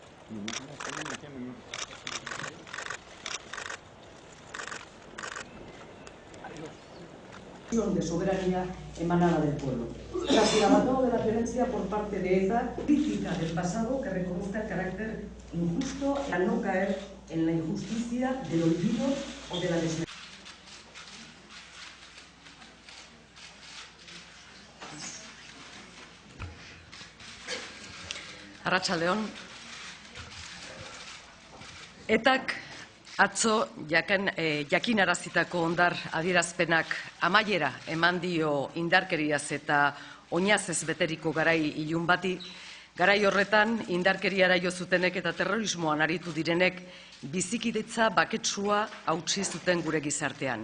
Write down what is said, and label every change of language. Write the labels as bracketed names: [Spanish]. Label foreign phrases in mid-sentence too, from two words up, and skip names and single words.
[Spanish] De soberanía emanada del pueblo. Tras el abandono de la violencia por parte de ETA, crítica del pasado que reconozca el carácter injusto a no caer en la injusticia del olvido o de la desmemoria. [Basque] Arratsaldeon. Etak atzo jakinarazitako ondar adierazpenak amaiera eman dio indarkeriaz eta oinazez beteriko garai ilun bati, garai horretan indarkeriara jo zutenek eta terrorismoan aritu direnek bizikidetza baketsua hautsi zuten gure gizartean.